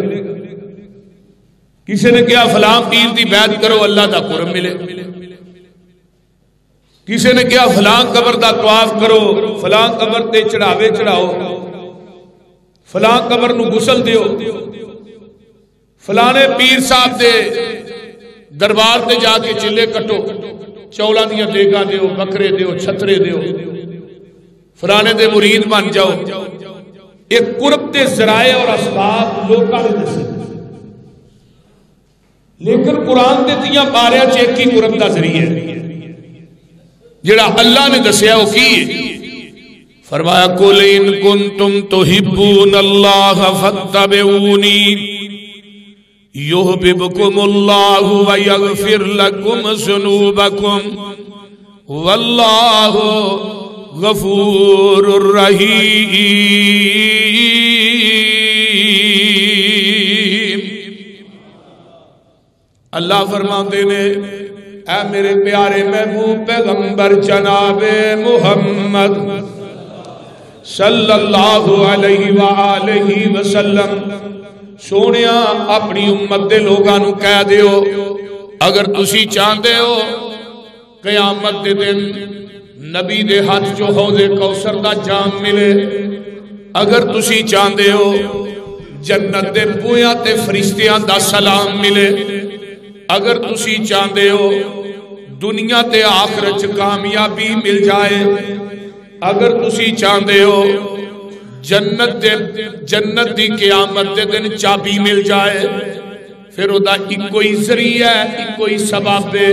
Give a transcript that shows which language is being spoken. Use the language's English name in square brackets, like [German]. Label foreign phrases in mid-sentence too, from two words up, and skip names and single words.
[Punjabi] کسی نے کیا فلاں پیر دی بیعت کرو اللہ دا قرب ملے. کسی نے کیا فلاں قبر دا طواف کرو، فلاں قبر تے چڑھاوے چڑھاؤ، فلاں قبر نو غسل دیو، فلانے پیر صاحب دے دربار تے جا کے چلے کٹو، چولاں دیاں دیگاں دیو، بکرے دیو، چھترے دیو، فلانے دے مرید بن جاؤ. ایک قرب دے ذرائع اور اسباب لوکاں نے دسے، لیکن قرآن دے تیاں پاریاں چ ایک ہی قرب دا ذریعہ ہے جڑا اللہ نے دسیا وہ کی ہے. [Arabic] فرمایا قُلْ إِن كُنتُمْ تُحِبُّونَ اللَّهَ فَاتَّبِعُونِي يُحْبِبْكُمُ اللَّهُ وَيَغْفِرْ لَكُمْ ذُنُوبَكُمْ وَاللَّهُ غَفُورٌ رَحِيمٌ. [Punjabi] اللہ فرماتے نے اے میرے پیارے محبوب پیغمبر جناب محمد [Arabic] صلی اللہ علیہ وآلہ وسلم، [Punjabi] سونیا اپنی امت دے لوگاں نو کہہ دیو اگر تسی چاہتے ہو قیامت دے دن نبی دے ہاتھ جو حوض کوثر دا جام ملے، اگر تسی چاہتے ہو جنت دے بویاں تے فرشتیاں دا سلام ملے، اگر تسی چاہتے ہو دنیا تے آخرت کامیابی مل جائے، اگر تسی چاہتے ہو جنت دی قیامت دے دن چابی مل جائے، پھر وہ دا ایک کوئی ذریعہ ہے، ایک کوئی سبب ہے.